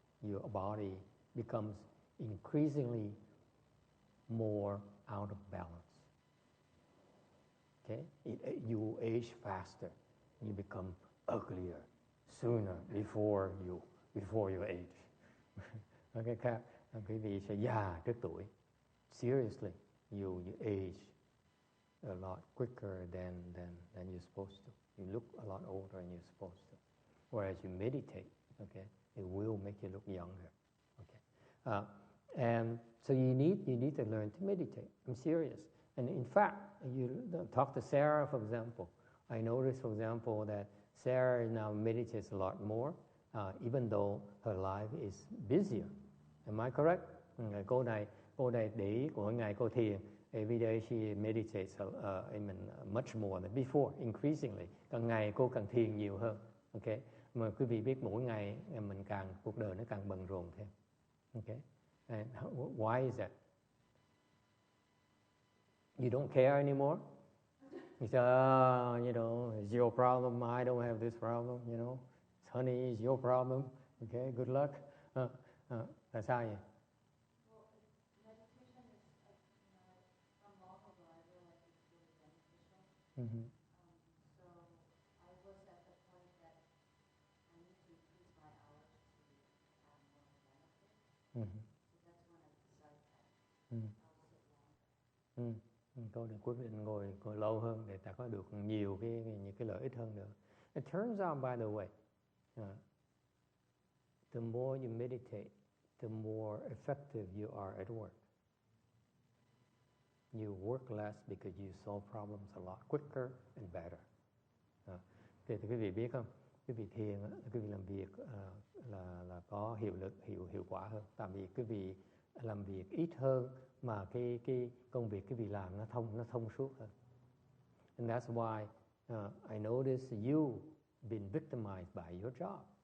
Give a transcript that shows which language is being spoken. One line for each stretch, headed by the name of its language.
English: Your body becomes increasingly more out of balance. Okay? You age faster. You become uglier sooner before your age.
Vietnamese: Okay, quý vị sẽ già trước tuổi.
English: Seriously, you age a lot quicker than you're supposed to. You look a lot older than you're supposed to. Whereas you meditate, okay, it will make you look younger. Okay, and so you need to learn to meditate. I'm serious. And in fact, you talk to Sarah, for example. I noticed, for example, that Sarah now meditates a lot more, even though her life is busier. Am I correct?
Vietnamese: Cô này để ý mỗi ngày cô thiền.
English: Every day she meditates much more than before, increasingly.
Vietnamese: Càng ngày cô càng thiền nhiều hơn. Okay? Mà quý vị biết mỗi ngày cuộc đời nó càng bận rộn thêm.
English: Okay? And why is that? You don't care anymore? You say, it's your problem. I don't have this problem. Honey, it's your problem. Okay, good luck.
Vietnamese: Là sao vậy?
English: Well, meditation is, from long ago, I realized it's really beneficial. Mm-hmm. So I was at the point that I need to increase my hours to have more benefit. Mm-hmm. So that's when I decided that Mm-hmm. I'll sit longer.
Vietnamese: Tôi quyết định ngồi lâu hơn để ta có được nhiều những cái lợi ích hơn nữa.
English: It turns out, by the way, the more you meditate, the more effective you are at work. You work less because you solve problems a lot quicker and better.
Vietnamese: Thì quý vị biết không? Quý vị thiền, quý vị làm việc là có hiệu quả hơn. Tại vì quý vị làm việc ít hơn, mà cái công việc, cái việc làm nó thông suốt hơn.
English: And that's why I notice you been victimized by your job.